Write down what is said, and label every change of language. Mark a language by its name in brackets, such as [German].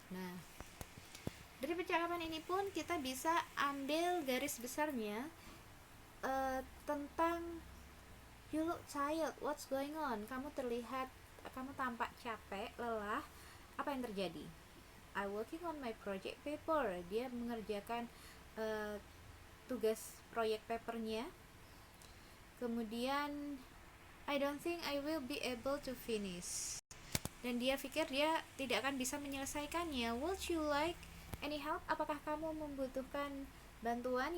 [Indonesian] Nah, dari percakapan ini pun kita bisa ambil garis besarnya tentang [English] you look tired, what's going on? [Indonesian] Kamu tampak capek, lelah. Apa yang terjadi? [English] I working on my project paper. [Indonesian] Dia mengerjakan uh, tugas proyek papernya. Kemudian [English] I don't think I will be able to finish. [Indonesian] Dan dia pikir dia tidak akan bisa menyelesaikannya. [English] Would you like any help? [Indonesian] Apakah kamu membutuhkan bantuan?